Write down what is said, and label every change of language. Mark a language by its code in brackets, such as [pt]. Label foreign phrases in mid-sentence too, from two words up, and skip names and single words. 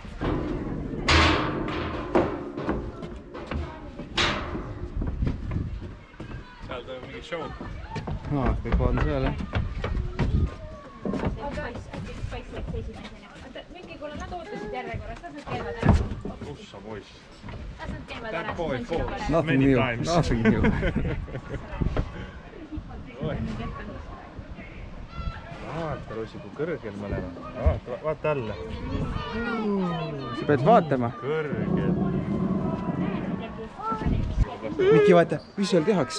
[et] Seal toimub mingi show. Kõik on seal, jah. Mingi, kuule, nad ootasid järjekorras, las nad käivad ära. Ussa poiss. Las nad käivad ära. [en] That boy falls Nothing many new. times. Nothing new. [et] Vaata, Rosi, kui kõrgel me oleme. Vaata alla. Sa pead vaatama. Kõrgel. Miki, vaata, mis seal tehakse?